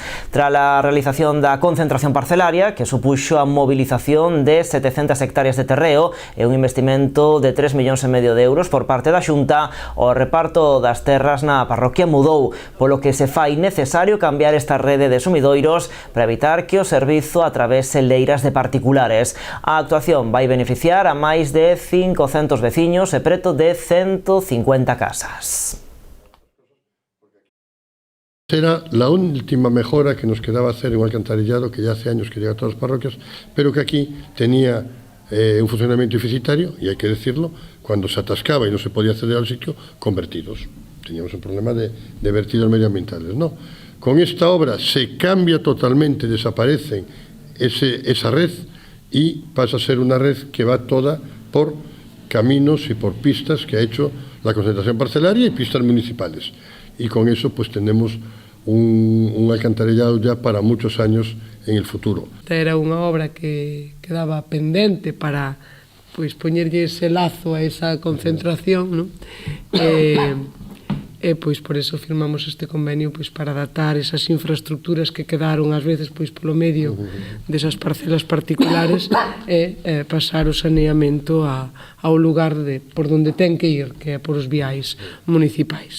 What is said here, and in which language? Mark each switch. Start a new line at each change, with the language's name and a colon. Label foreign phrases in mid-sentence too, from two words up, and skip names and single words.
Galician: Tras a realización da concentración parcelaria, que supuxo a movilización de 700 hectáreas de terreo e un investimento de 3,5 millóns de euros por parte da Xunta, o reparto das terras na parroquia mudou, polo que se fai necesario cambiar esta rede de sumidoiros para evitar que o servizo atravese leiras de particulares. A actuación vai beneficiar a máis de 500 veciños e preto de 150 casas.
Spanish: Era la última mejora que nos quedaba hacer en un alcantarillado que ya hace años que llega a todas las parroquias, pero que aquí tenía un funcionamiento deficitario, y hay que decirlo, cuando se atascaba y no se podía acceder al sitio, con vertidos. Teníamos un problema de vertidos medioambientales, ¿no? Con esta obra se cambia totalmente, desaparece esa red y pasa a ser una red que va toda por caminos y por pistas que ha hecho la concentración parcelaria y pistas municipales. Y con eso pues tenemos un alcantarillado ya para muchos años en el futuro.
Galician: Era unha obra que quedaba pendente para pois poñerlle ese lazo a esa concentración, non? E pois por eso firmamos este convenio pois para adaptar esas infraestructuras que quedaron ás veces pois polo medio desas parcelas particulares e pasar o saneamento ao lugar por onde ten que ir, que é por os viais municipais.